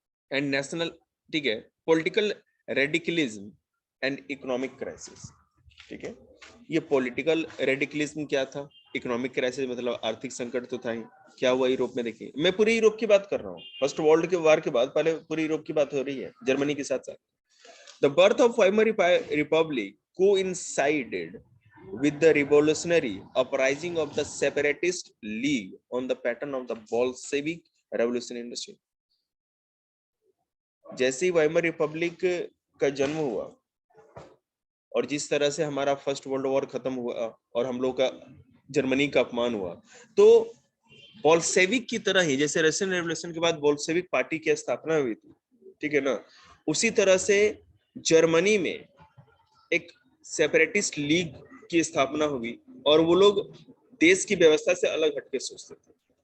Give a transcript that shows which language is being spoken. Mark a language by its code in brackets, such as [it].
[hi] And national, ठीक है, political radicalism and economic crisis. ठीक है, ये पॉलिटिकल रेडिकलिज्म क्या था, इकोनॉमिक क्राइसिस मतलब आर्थिक संकट तो था ही। क्या हुआ यूरोप में? देखिए, मैं पूरे यूरोप की बात कर रहा हूँ। फर्स्ट वर्ल्ड के वार के बाद पहले पूरे यूरोप की बात हो रही है, जर्मनी के साथ साथ। [en] The birth of Weimar republic coincided with the revolutionary uprising of the separatist league on the pattern of the Bolshevik revolution in Russia. [hi] जैसे ही वाइमर रिपब्लिक का जन्म हुआ और जिस तरह से हमारा फर्स्ट वर्ल्ड वॉर खत्म हुआ और हम लोग का जर्मनी का अपमान हुआ, तो बोल्शेविक की तरह ही, जैसे रशियन रेवोल्यूशन के बाद बोल्शेविक पार्टी की स्थापना हुई थी, ठीक है ना, उसी तरह से जर्मनी में एक सेपरेटिस्ट लीग की स्थापना हुई और वो लोग देश की व्यवस्था से अलग हटके सोचते थे।